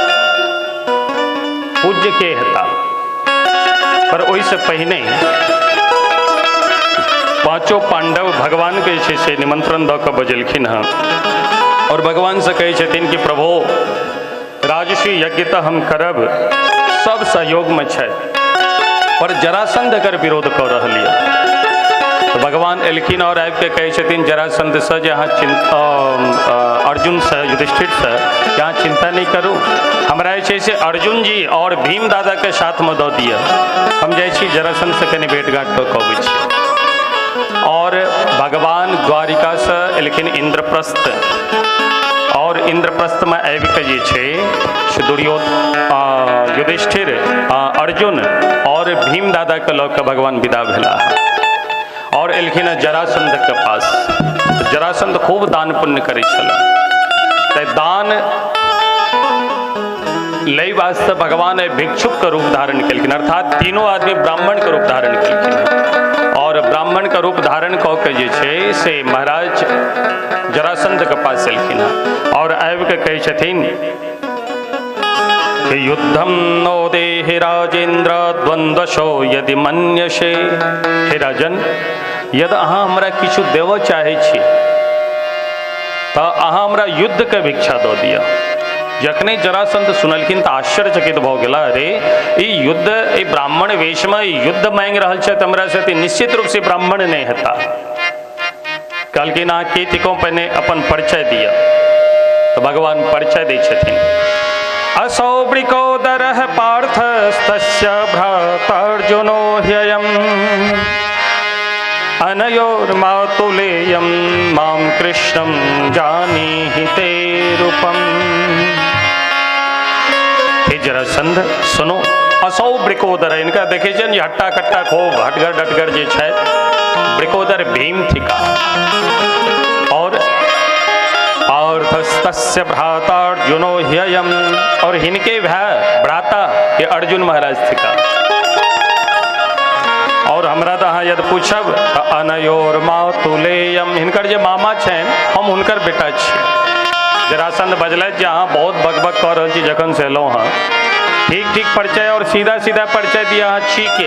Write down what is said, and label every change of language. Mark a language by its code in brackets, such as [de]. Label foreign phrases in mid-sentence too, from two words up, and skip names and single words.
[mai] पूज्य के हेता, पर ओहिसँ पहिने पांचों पांडव भगवान के जे छै से निमंत्रण दऽ कऽ बजेलखिन हँ और भगवान से कहै छथिन कि प्रभु राजसूय यज्ञ तऽ हम करब, सब सहयोग में छै, पर जरासंध एकर विरोध कऽ रहल यऽ। तो भगवान एलखिन और आबि के कहै छथिन जरासंध से जे अहाँ अर्जुन से युधिष्ठिर से यहाँ चिंता नहीं करू, हमरा जे छै से अर्जुन जी और भीम दादा के साथ में दऽ दिअ, हम जाइ छी जरासंध से कनि भेंट घाट कऽ कऽ अबै छी। और भगवान द्वारिका से एलखिन इंद्रप्रस्थ और इंद्रप्रस्थ में आबि के जे छै दुर्योधन युधिष्ठिर अर्जुन और भीम दादा के लऽ कऽ भगवान विदा भेला और एलखिन जरासंध के पास। जरासंध खूब दान पुण्य करै छल, तै दान लय वास्ते भगवान भिक्षुक के रूप धारण केलखिन, अर्थात तीनों आदमी ब्राह्मण के रूप धारण केलखिन और ब्राह्मण का रूप धारण कऽ के जे छै से महाराज जरासंध के पास एलखिन और आबि के कहै छथिन कि [sa] युद्धम नो देहि राजेन्द्र द्वंद्वशो यदि मन्यसे। [mai] हे राजन, यदि अहाँ हमरा किछु देव चाहै छी तऽ अहाँ हमरा युद्ध के भिक्षा दऽ दिअ। जखने जरासंध सुनलखिन तऽ आश्चर्यचकित भऽ गेला, अरे ई युद्ध ई ब्राह्मण वेश में युद्ध मांगि रहल छथि हमरा से, तऽ निश्चित रूप से ब्राह्मण नहीं हेता। कहलखिन अहाँ के तिको पहिने अपन परिचय दिअ। तो भगवान परिचय दै छथिन। [sa] असौ वृकोदरः पार्थस्तस्य भ्रातर्जुनो ह्ययम् अनयोर्मातुलेयं मां कृष्णं जानीहि ते रूपम्। [mai] हे जरासंध सुनो, [sa] असौ वृकोदर, [mai] इनका देखे छन हट्टा कट्टा खूब हटगर डटगर जे छै, वृकोदर भीम थिका और [sa] तस्य भ्राता अर्जुनो ह्ययम्, [mai] और हिनके भाई भ्राता ये अर्जुन महाराज थिका। और हमरा तो अहाँ यदि पूछब तऽ [sa] अनयोर मातुलेयम, [mai] हिनकर जे मामा छनि हम हुनकर बेटा छी। जरासंध बजलथि जे अहाँ बहुत बकबक कऽ रहल छी जखन से एलहुँ हँ, ठीक ठीक परिचय और सीधा सीधा परिचय दिया अहाँ छी के।